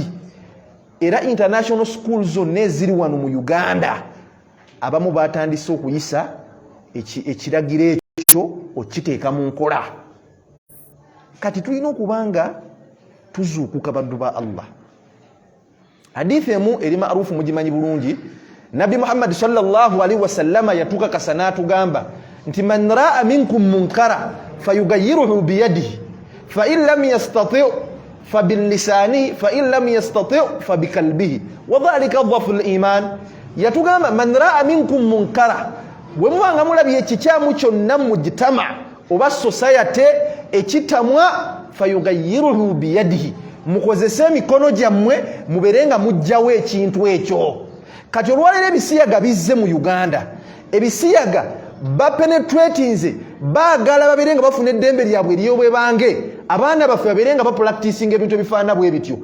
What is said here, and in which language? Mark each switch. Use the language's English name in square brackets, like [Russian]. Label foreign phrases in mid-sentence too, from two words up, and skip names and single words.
[Ganda] Era [English] international schools [Ganda] zonna eziri wano mu Uganda abamu batandise okuyisa ekiragiro ekyo okiteeka mu nkola. Kati tulina okubanga tuzuukuka baddu ba Allah. Hadithi emu eri maarufu mugimanyi bulungi. [Arabic] نبي محمد صلى الله عليه وسلم [Ganda] yatukakasa n'atugamba nti [Arabic] من رأى منكم منكرا فليغيره بيده فإن لم يستطع فبلسانه فإن لم يستطع فبقلبه وذلك أضعف الإيمان. Yatugamba من رأى منكم منكرا, [Ganda] bwe mubanga mulabye ekikyamu kyonna mu gitama oba society ekitamwa [Arabic] فليغيره بيده, [Ganda] mukozese emikono gyammwe mubeere nga mujjawo ekintu ekyo. Kati olwaleero ebisiyaga bizze mu Uganda, ebisiyaga bapenetratinze baagala babeere nga bafuna eddembe lyabwe eryobwe bange abaana baffe babeere nga bapracticing ebintu ebifaana bwe bityo.